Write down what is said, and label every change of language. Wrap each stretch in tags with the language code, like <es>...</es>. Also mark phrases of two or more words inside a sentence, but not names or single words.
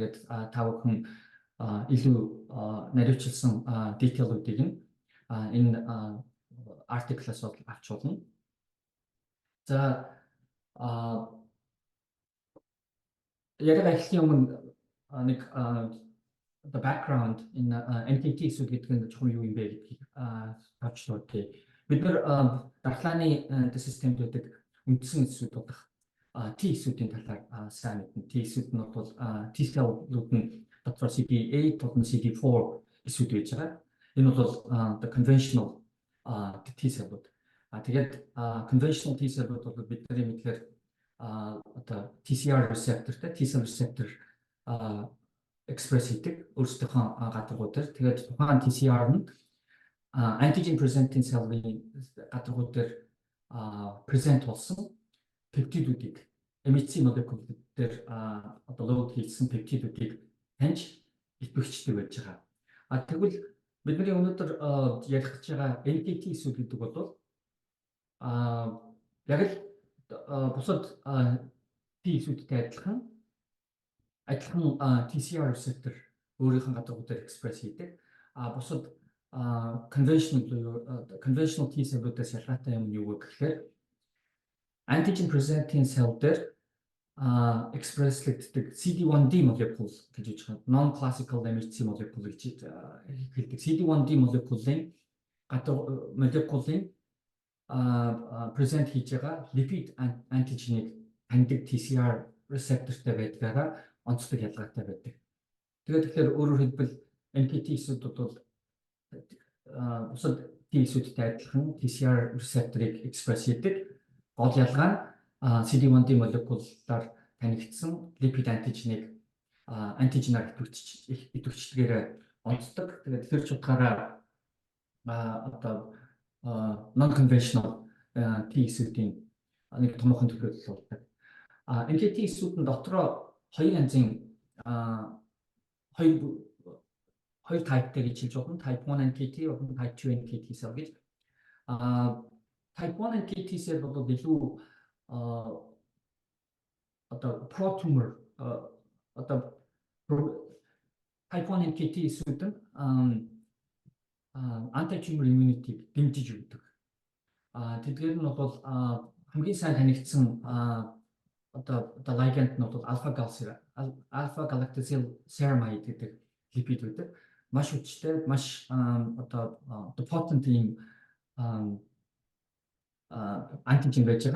<mn>Тэгээд та бүхэн илүү наривчлсан детейлүүдийг нь энэ артиклаас авч болно. За яг ажлын өмнө нэг</mn> <en>the background in NKT</en> <mn>эсүүд гэдэг нь чухал юу юм бэ гэдгийг тавьчлуулъя. Бид нар дархлааны системд байдаг үндсэн эсүүд болох T эсүүдийн талаар сайн мэднэ. T эсүүд нь бол</mn> <en>T cell-</en> <mn>ууд нь дотроо CD8 болон CD4 эсүүд байж байгаа. Энэ бол</mn> <en>the conventional T cell-</en> <mn>ууд. Тэгээд</mn> <en>conventional T cell-</en> <mn>ууд бол бидний мэдлэр одоо</mn> <en>TCR receptor-</en> <mn>тэй</mn> <en>T cell receptor express</en> <mn>хийдэг өөрсдийнхөө гадаргууд дээр. Тэгээд тухайн TCR нь</mn> <en>antigen presenting cell-</en> <mn>ийн гадаргууд дээр present болсон пептидүүдийг MHC молекул дээр одоо лод хийсэн пептидүүдийг таньж идэвхждэг байж байгаа. Тэгвэл бидний өнөөдөр ярих гэж байгаа NKT эсүүд гэдэг бол яг л бусад T эсүүдтэй адилхан</mn> <en>TCR receptor</en> <mn>өөрийнх нь гадаргууд дээр экспресс хийдэг. Бусад</mn> <en>conventional T cell-</en> <mn>уудаас ялгаатай юм юу вэ гэхээр</mn> <en>antigen presenting cell</en> <mn>дээр экспресслэгддэг CD1D молекул гэж үгж байгаа.</mn> <en>Non classical MHC</en> <mn>молекул гэж хэлдэг. CD1D молекулын present хийж байгаа</mn> <en>lipid antigen-</en> <mn>ыг таньдаг</mn> <en>TCR receptor-</en> <mn>тэй байдгаараа онцлог ялгаатай байдаг. Тэгэхээр өөрөөр хэлбэл NKT эсүүд бол бусад T эсүүдтэй адилхан</mn> <en>TCR receptor-</en> <mn>ыг экспресс хийдэг. Гол ялгаа нь CD1D молекулаар танигдсан</mn> <en>lipid antigen-</en> <mn>ыг антиженаар идэвхждгээр онцдог. Тэгээд тэр ч утгаараа одоо</mn> <en>non conventional T</en> <mn>эсүүдийн нэг томоохон төлөвлөл болдог. NKT эсүүд нь дотроо хоёр янзын хоёр typeтэй гэж хэлж болно.</mn> <en>Type 1 NKT</en> <mn>болон</mn> <en>Type 2 NKT cell</en> <mn>гэж.</mn> <en>Type 1 NKT cell</en> <mn>бол илүү одоо pro-tumor одоо</mn> <en>Type 1 NKT</en> <mn>эсүүд нь</mn> <en>anti-tumor immunity</en> <mn>дэмжиж өгдөг. Тэдгээр нь бол хамгийн сайн танигдсан одоо ligand нь бол</mn> <en>alpha galactosyl ceramide</en> <mn>гэдэг липид байдаг. Маш хүчтэй, маш одоо potent юм антиген байж байгаа.</mn>